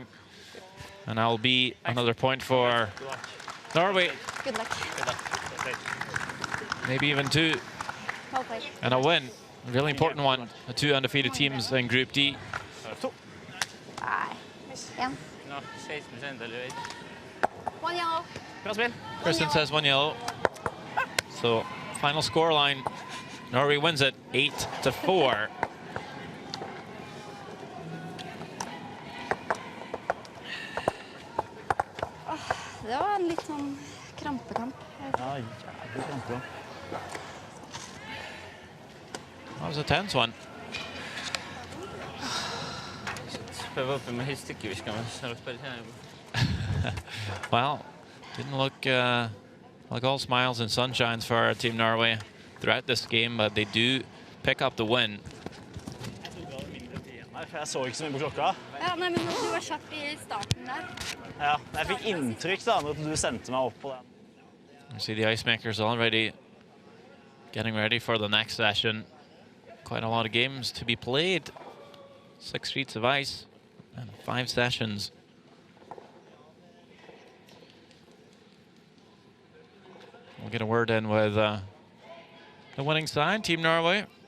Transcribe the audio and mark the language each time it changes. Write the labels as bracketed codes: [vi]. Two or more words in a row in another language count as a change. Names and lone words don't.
[en] And that'll be another point for Norway. Good luck. Maybe even 2. Well played. And a win. A really important one. The 2 undefeated teams in Group D. Yeah. [et] Noh, 7 endal ju veidi. [en] 1 yellow. [no] Bra spill. [en] Kristen says 1 yellow. So final scoreline, Norway wins it 8-4. [no] Det var en litt sånn krampekamp. Ja, jævlig krampekamp. [en] That was a tense one. [et] Peab õppima histiki viskama, siis oleks päris hea juba. [en] Well, didn't look like all smiles and sunshines for Team Norway throughout this game, but they do pick up the win. [no] Jeg så ikke så mye på klokka. Ja, nei, men du var kjapp I starten der. Ja, jeg fikk inntrykk da, når du sendte meg opp på den. [en] You see the ice makers already getting ready for the next session. Quite a lot of games to be played. 6 sheets of ice and 5 sessions. We'll get a word in with the winning side, Team Norway.